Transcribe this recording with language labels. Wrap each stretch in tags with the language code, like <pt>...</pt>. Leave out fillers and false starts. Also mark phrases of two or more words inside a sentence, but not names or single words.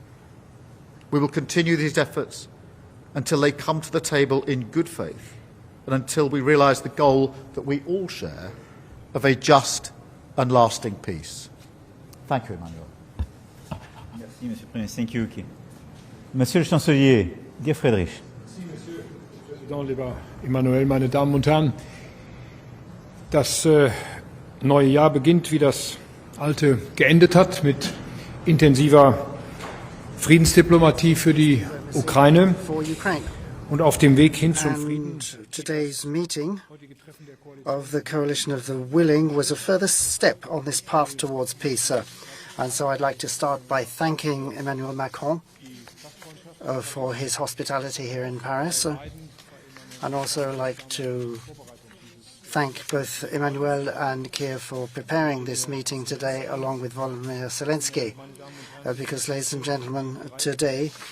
<en>We will continue these efforts until they come to the table in good faith and until we realise the goal that we all share of a just and lasting peace. Thank you, Emmanuel.</en> <fr>Merci, Monsieur le Premier.</fr> <en>Thank you.</en> <fr>Monsieur le Chancelier, dear Friedrich. Monsieur le Président,</fr> <de>lieber Emmanuel, meine Damen und Herren. Das neue Jahr beginnt, wie das alte geendet hat, mit intensiver Friedensdiplomatie für die Ukraine und auf dem Weg hin zum Frieden.</de> <en>Today's meeting of the Coalition of the Willing was a further step on this path towards peace. And so I'd like to start by thanking Emmanuel Macron for his hospitality here in Paris, and also like to thank both Emmanuel and Keir for preparing this meeting today, along with Volodymyr Zeleński, because, ladies and gentlemen, today,</en>